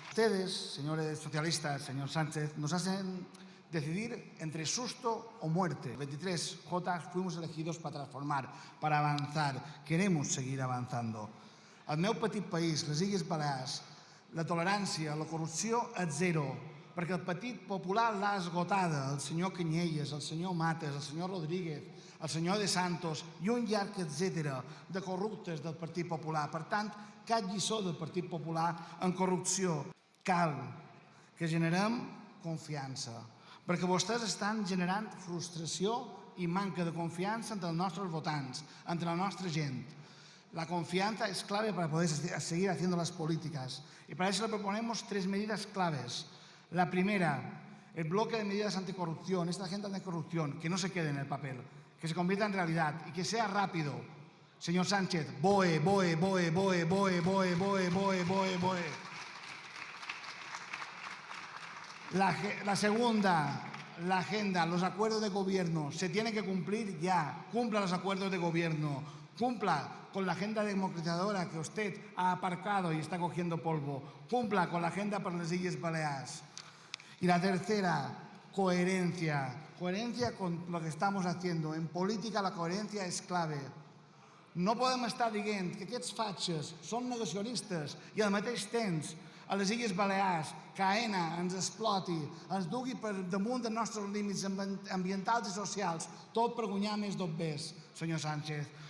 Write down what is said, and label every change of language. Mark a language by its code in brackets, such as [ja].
[es] Ustedes, señores socialistas, señor Sánchez, nos hacen decidir entre susto o muerte. 23J fuimos elegidos para transformar, para avanzar. Queremos seguir avanzando. [ca] Al meu petit país, les Illes Balears, la tolerància, la corrupció és zero, perquè el Partit Popular l'ha esgotada, el senyor Canyelles, el senyor Mates, el senyor Rodríguez, el senyor De Santos i un llarg etcètera de corruptes del Partit Popular. Per tant, cap lliçó del Partit Popular en corrupció. Cal que generem confiança, perquè vostès estan generant frustració i manca de confiança entre els nostres votants, entre la nostra gent. [es] La confianza es clave para poder seguir haciendo las políticas y para eso le proponemos 3 medidas claves. La primera, el bloque de medidas anticorrupción, esta agenda anticorrupción, que no se quede en el papel, que se convierta en realidad y que sea rápido. Señor Sánchez, BOE, BOE, BOE, BOE, BOE, BOE, BOE, BOE, BOE, BOE. La segunda, la agenda, los acuerdos de gobierno, se tienen que cumplir ya. Cumpla los acuerdos de gobierno. Cumpla con la agenda democratizadora que usted ha aparcado y está cogiendo polvo. Cumpla con la agenda para las Illes Balears. Y la tercera, coherencia. Coherencia con lo que estamos haciendo. En política la coherencia [ca] és clave. No podem estar dient que aquests fatxes són negacionistes i al mateix temps a les Illes Balears que AENA ens exploti, ens dugui per damunt dels nostres límits ambientals i socials, tot per guanyar més dobbers, senyor Sánchez.